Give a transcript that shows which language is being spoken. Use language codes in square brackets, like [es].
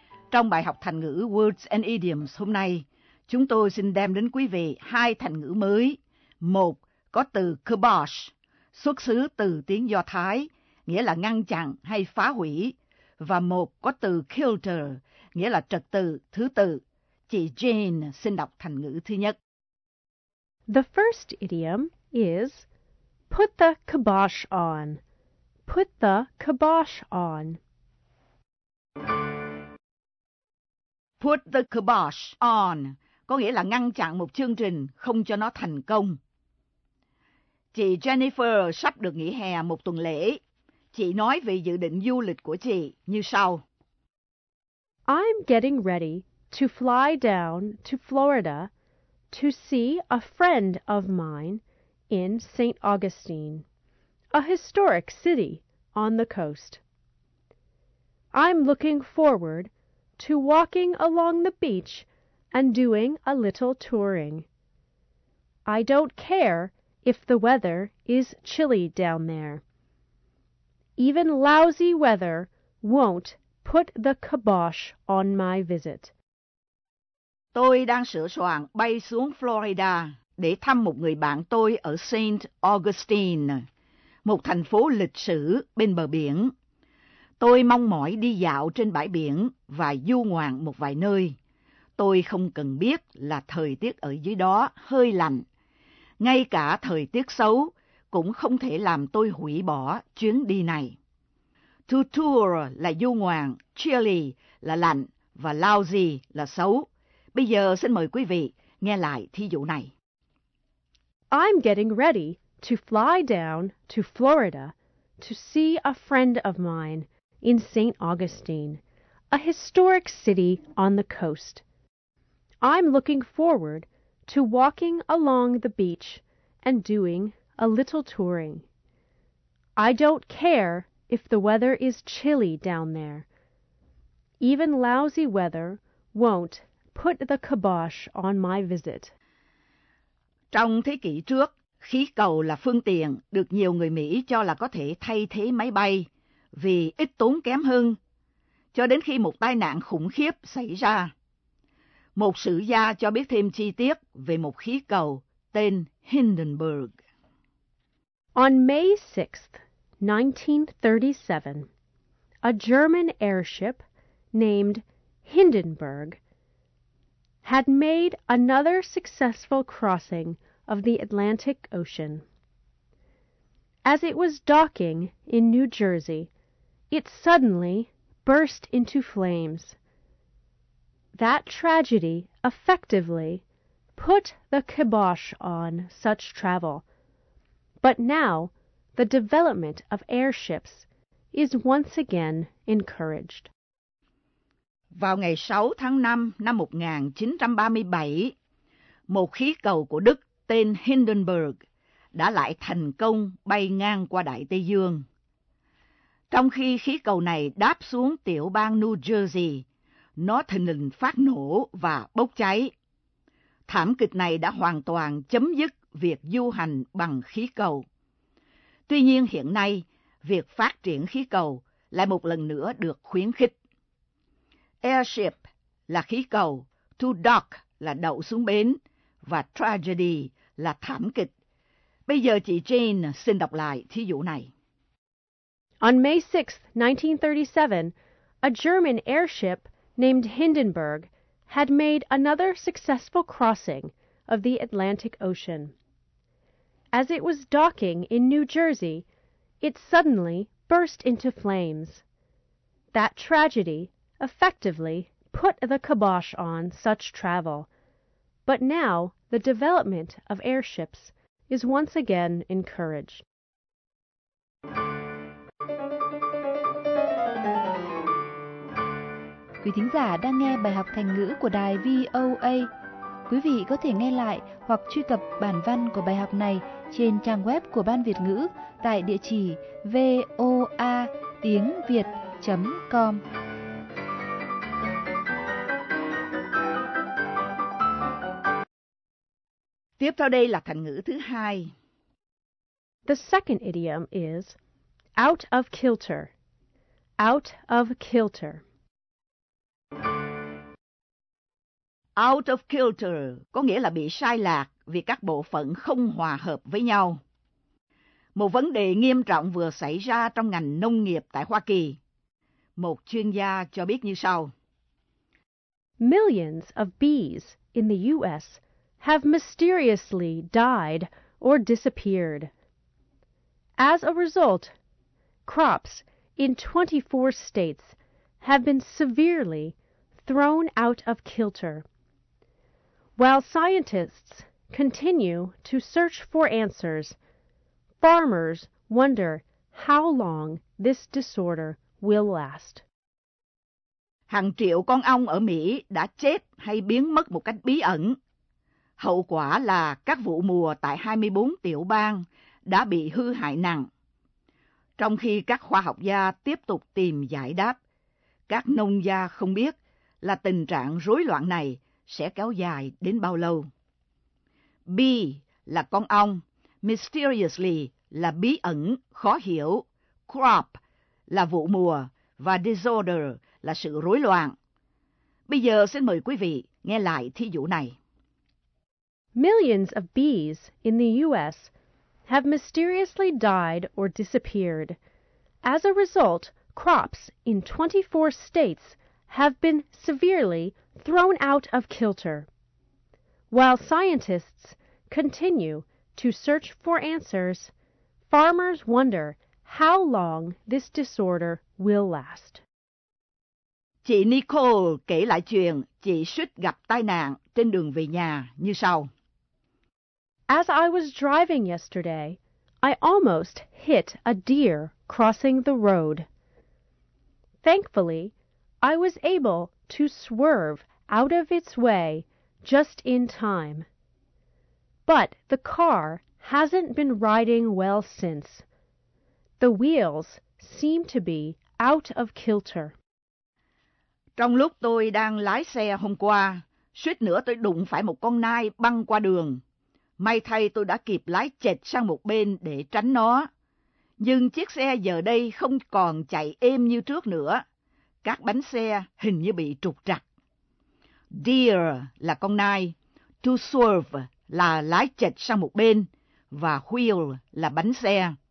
[vi] Trong bài học thành ngữ Words and Idioms hôm nay, chúng tôi xin đem đến quý vị hai thành ngữ mới. Một, có từ kibosh, xuất xứ từ tiếng Do Thái, nghĩa là ngăn chặn hay phá hủy. Và một, có từ kilter, nghĩa là trật tự, thứ tự. Chị Jane xin đọc thành ngữ thứ nhất. [en] The first idiom is put the kibosh on. Put the kibosh on. Put the kibosh on [vi] có nghĩa là ngăn chặn một chương trình, không cho nó thành công. Chị Jennifer sắp được nghỉ hè một tuần lễ. Chị nói về dự định du lịch của chị như sau. [en] I'm getting ready to fly down to Florida to see a friend of mine in St. Augustine, a historic city on the coast. I'm looking forward to walking along the beach and doing a little touring. I don't care if the weather is chilly down there. Even lousy weather won't put the kibosh on my visit. [vi] Tôi đang sửa soạn bay xuống Florida để thăm một người bạn tôi ở St. Augustine, một thành phố lịch sử bên bờ biển. Tôi mong mỏi đi dạo trên bãi biển và du ngoạn một vài nơi. Tôi không cần biết là thời tiết ở dưới đó hơi lạnh. Ngay cả thời tiết xấu cũng không thể làm tôi hủy bỏ chuyến đi này. To tour là du ngoạn, chilly là lạnh và lousy là xấu. Bây giờ xin mời quý vị nghe lại thí dụ này. [en] I'm getting ready to fly down to Florida to see a friend of mine in St. Augustine, a historic city on the coast. I'm looking forward to walking along the beach and doing a little touring. I don't care if the weather is chilly down there. Even lousy weather won't put the kibosh on my visit. [vi] Trong thế kỷ trước, khí cầu là phương tiện được nhiều người Mỹ cho là có thể thay thế máy bay vì ít tốn kém hơn, cho đến khi một tai nạn khủng khiếp xảy ra. Một sử gia cho biết thêm chi tiết về một khí cầu tên Hindenburg. [en] On May 6th, 1937, a German airship named Hindenburg had made another successful crossing of the Atlantic Ocean. As it was docking in New Jersey, it suddenly burst into flames. That tragedy effectively put the kibosh on such travel. But now, the development of airships is once again encouraged. [vi] Vào ngày 6 tháng 5 năm 1937, một khí cầu của Đức tên Hindenburg đã lại thành công bay ngang qua Đại Tây Dương. Trong khi khí cầu này đáp xuống tiểu bang New Jersey, nó thình lình phát nổ và bốc cháy. Thảm kịch này đã hoàn toàn chấm dứt việc du hành bằng khí cầu. Tuy nhiên hiện nay, việc phát triển khí cầu lại một lần nữa được khuyến khích. Airship là khí cầu, to dock là đậu xuống bến, và tragedy là thảm kịch. Bây giờ chị Jane xin đọc lại thí dụ này. [en] On May 6th, 1937, a German airship named Hindenburg had made another successful crossing of the Atlantic Ocean. As it was docking in New Jersey, it suddenly burst into flames. That tragedy effectively put the kibosh on such travel. But now the development of airships is once again encouraged. [vi] Quý thính giả đang nghe bài học thành ngữ của đài VOA. Quý vị có thể nghe lại hoặc truy cập bản văn của bài học này trên trang web của Ban Việt ngữ tại địa chỉ voatiengviet.com. Tiếp theo đây là thành ngữ thứ hai. [en] The second idiom is out of kilter. Out of kilter. Out of kilter [vi] có nghĩa là bị sai lạc vì các bộ phận không hòa hợp với nhau. Một vấn đề nghiêm trọng vừa xảy ra trong ngành nông nghiệp tại Hoa Kỳ. Một chuyên gia cho biết như sau. [en] Millions of bees in the U.S. have mysteriously died or disappeared. As a result, crops in 24 states have been severely thrown out of kilter. While scientists continue to search for answers, farmers wonder how long this disorder will last. [vi] Hàng triệu con ong ở Mỹ đã chết hay biến mất một cách bí ẩn. Hậu quả là các vụ mùa tại 24 tiểu bang đã bị hư hại nặng. Trong khi các khoa học gia tiếp tục tìm giải đáp, các nông gia không biết là tình trạng rối loạn này sẽ kéo dài đến bao lâu. Bee là con ong, mysteriously là bí ẩn, khó hiểu, crop là vụ mùa và disorder là sự rối loạn. Bây giờ xin mời quý vị nghe lại thí dụ này. [en] Millions of bees in the U.S. have mysteriously died or disappeared. As a result, crops in 24 states have been severely thrown out of kilter. While scientists continue to search for answers, farmers wonder how long this disorder will last. [vi] Chị Nicole kể lại chuyện chị suýt gặp tai nạn trên đường về nhà như sau. [en] As I was driving yesterday, I almost hit a deer crossing the road. Thankfully, I was able to swerve out of its way just in time. But the car hasn't been riding well since. The wheels seem to be out of kilter. [vi] Trong lúc tôi đang lái xe hôm qua, suýt nữa tôi đụng phải một con nai băng qua đường. May thay tôi đã kịp lái chệch sang một bên để tránh nó. Nhưng chiếc xe giờ đây không còn chạy êm như trước nữa. Các bánh xe hình như bị trục trặc. Deer là con nai, to swerve là lái chệch sang một bên, và wheel là bánh xe.